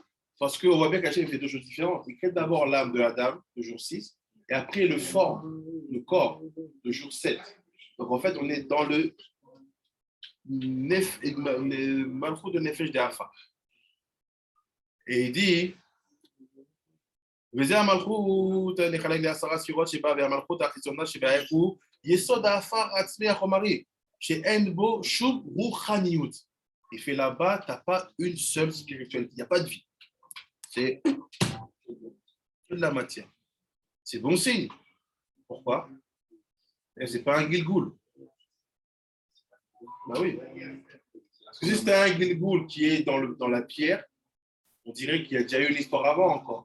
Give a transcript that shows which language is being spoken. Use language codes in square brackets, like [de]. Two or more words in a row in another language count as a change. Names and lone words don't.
[fr] Parce qu'on voit bien qu'Hachem fait 2 choses différentes. Il crée d'abord l'âme de Adam, le jour 6, et après il le forme, le corps, le jour 7. Donc en fait, on est dans le malchut de nefesh de Afar. Et il dit, [he] וזה המלכות נחלק ל10 ספירות שבה, והמלכות החיצונה שבה הוא יסוד העפר עצמי החומרי, שאין בו שום רוחניות. [fr] Il fait là-bas, tu n'as pas une seule spiritualité, il n'y a pas de vie. C'est de la matière. C'est bon signe. Pourquoi? Ce n'est pas un Gilgoul. Ben oui. Parce que si c'était un Gilgoul qui est dans la pierre, on dirait qu'il y a déjà eu une histoire avant encore.